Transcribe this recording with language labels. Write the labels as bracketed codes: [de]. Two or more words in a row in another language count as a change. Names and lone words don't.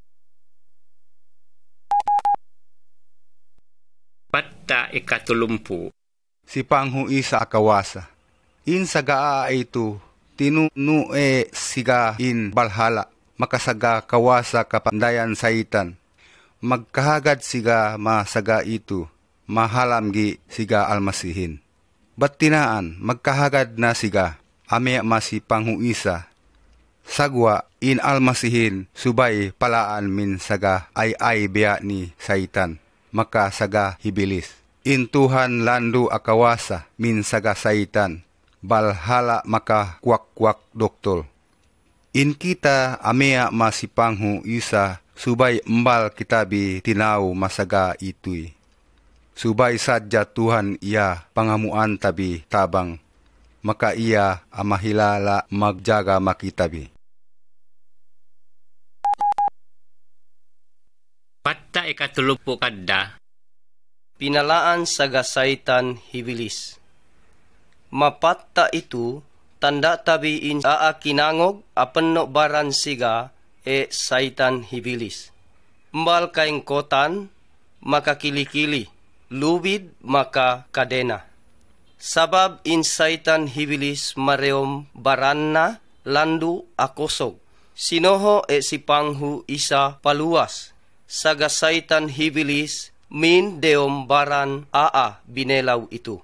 [sml] Patta ikatulumpu. Si panghu isa akawasa. In sagaa ito, tinunue siga in balhala, makasaga kawasa kapandayan saitan. Magkahagad siga masaga ito, mahalamgi siga almasihin. Battinaan, magkahagad na siga, ame masi panghu isa. Sagwa in almasihin, subay palaan min saga ay beya ni saitan, makasaga hibilis. In Tuhan landu akawasa min saga saitan, balhala maka kwak-kwak doktol. In kita amea masipanghu isa, subay mbal kitabi tinaw masaga itoy. Subay sadya Tuhan iya pangamuan tabi tabang, maka iya amahilala magjaga makitabi. Patta ikatulumpu kadda. Pinalaan saga saitan hibilis. Mapatta itu, tanda tabiin kinangog, apenno baran siga, saitan hibilis. Mbal kaing kotan, maka kilikili, lubid maka kadena. Sabab in saitan hibilis mareom baranna, landu akosog. Sinoho si panghu isa paluas, saga saitan hibilis, min deom baran binelaw itu.